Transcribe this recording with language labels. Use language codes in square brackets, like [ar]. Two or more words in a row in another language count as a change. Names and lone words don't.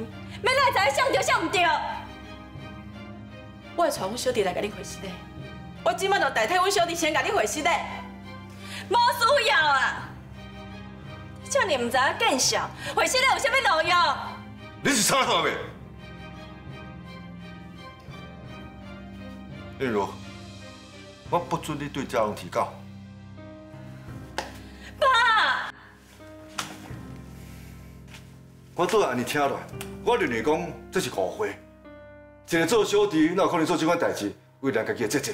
[nan] 要来知影谁对谁唔对？我会带阮小弟来甲你回信的。我即摆就代替阮小弟先甲你回信的。无需要啊！这尔唔知影见笑，回信的有啥物路用？你是啥话未？韵如，我不准你对家人提告。爸，我倒安尼听落，我认为讲这是误会。一个做小弟，哪有可能做这款代志为咱家己的姐姐？